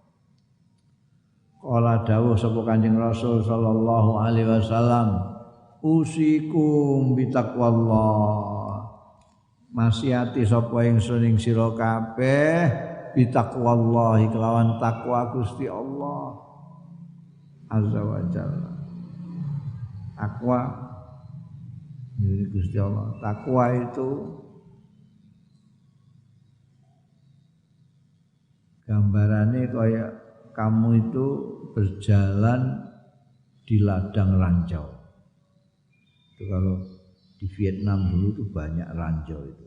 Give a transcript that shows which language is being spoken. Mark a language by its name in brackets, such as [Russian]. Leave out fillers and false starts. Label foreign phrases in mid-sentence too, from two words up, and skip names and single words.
[Javanese] Kala dawuh sapa Kanjeng Rasul [Arabic] صلى الله عليه وسلم أوصيكم بتقوى الله. [Javanese] Wasiati sapa ingsun ing sira kabeh bitaqwallah kelawan takwa Gusti Allah [Arabic] عز وجل. [Indonesian] Takwa dari Gusti Allah. Takwa itu gambarannya kayak kamu itu berjalan di ladang ranjau. Itu kalau di Vietnam dulu itu banyak ranjau itu.